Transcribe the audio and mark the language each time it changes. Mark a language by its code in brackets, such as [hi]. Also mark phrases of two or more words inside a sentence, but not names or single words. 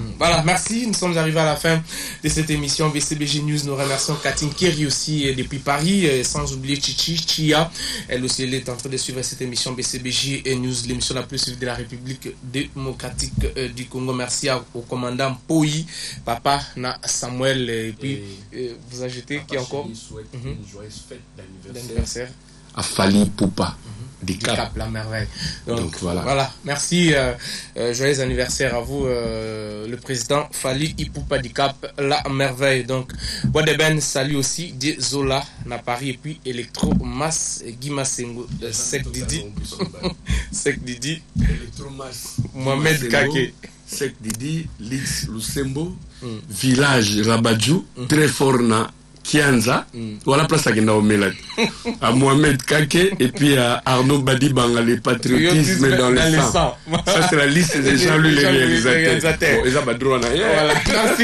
[fr] Voilà merci nous sommes arrivés à la fin de cette émission BCBG News nous remercions Katine Kerry aussi depuis Paris sans oublier Chichi Chia elle aussi elle est en train de suivre cette émission BCBG News l'émission la plus suivie de la République démocratique du Congo merci au commandant Poyi Papa na Samuel et puis vous ajoutez qui encore une joyeuse fête d'anniversaire à Fali Poupa Dicap la merveille. Donc voilà. Merci. Joyeux anniversaire à vous, le président Fali Ipupa Dicap la merveille. Donc, Wadeben, salut aussi. Zola, na Paris, et puis Electro Mas, Guima Sengo, Sek Didi. Sek Didi. Electro Mas. Mohamed Kake. Sek Didi, Lix Lusembo, Village Rabadjou, très fort na Kianza, voilà place à Gendaomelat, à Mohamed Kake et puis à Arnaud Badibanga, les patriotisme dans le sang. Ça, c'est la liste des Jean-Louis les réalisateurs. Voilà, merci.